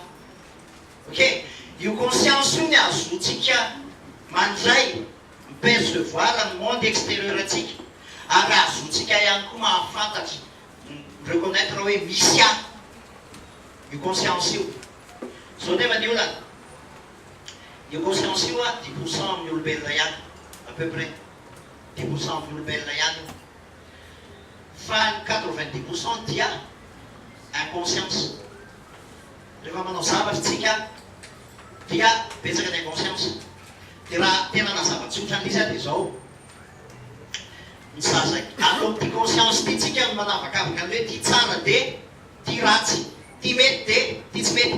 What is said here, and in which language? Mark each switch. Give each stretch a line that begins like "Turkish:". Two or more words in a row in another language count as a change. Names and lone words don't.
Malagasy: Ok, io conscience io ny azotsika mandray mipercevoir ny
French: monde extérieur
Malagasy: atsika, ary azotsika ihany koa mahafantatra reconnaître hoe misy aho. Io conscience io zao nefa ny olana, io conscience io a 10% amin'ny olombelona ihany,
French: à peu près
Malagasy: 10% amin'ny olombelona ihany, fa ny 90% dia inconscience. Rehefa manao zavatra tsika dia betsaka ny conscience. Dia raha tena nazava-tsotra an'izy dia zao ny zaza alo ty conscience ty tsika no manavakavaka ny hoe ty tsara dia ty ratsy, ty mety dia ty tsy mety.